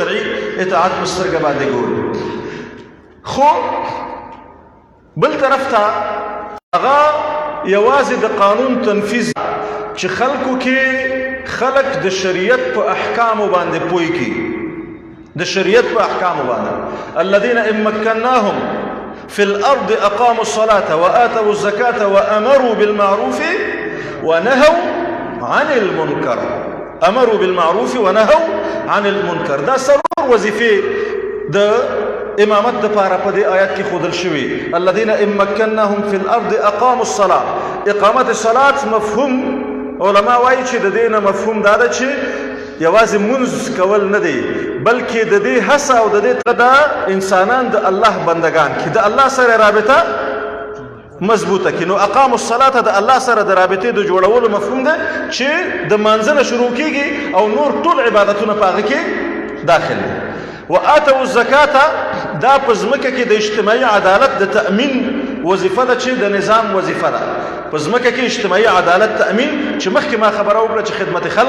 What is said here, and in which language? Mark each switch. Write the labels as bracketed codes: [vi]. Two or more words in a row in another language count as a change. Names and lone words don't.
[ps] شرعي اطاعت په سترګه باندې ګوري خو بل طرف ته هغه یوازې د قانون تنفیذ چې خلکو کې خلق د شریعت په احکام باندې پوي کی د شریعت په احکام باندې [ar] الذين ان مكناهم في الارض اقاموا الصلاه واتوا الزكاه وامروا بالمعروف ونهوا عن المنكر [ps] دا سرور وظیفه د امامت د پاره په دې آیات کې خودل شوی [ar] الذين ان مكناهم في الارض اقاموا الصلاه اقامت الصلاه [ps] مفهوم علماء وایي چې د دې نه مفهوم دا ده چې یوازې منځ کول نه دی بلکې د دې هڅه او د دې د انسانان د الله بندگان کې د الله سره رابطه مضبوطه کې نو [ar] اقاموا الصلاه [ps] د الله سره د رابطې د جوړولو مفهوم ده چې د منځنه شروع کیږي او نور ټول عبادتونه پاغه کې داخل دي [ar] واتوا الزکاه [ps] دا په ځمکه کې د اجتماعي عدالت د تأمین وظیفه ده چې د نظام وظیفه ده په ځمکه کې اجتماعي عدالت تأمین چې مخکې ما خبره وکړه چې خدمت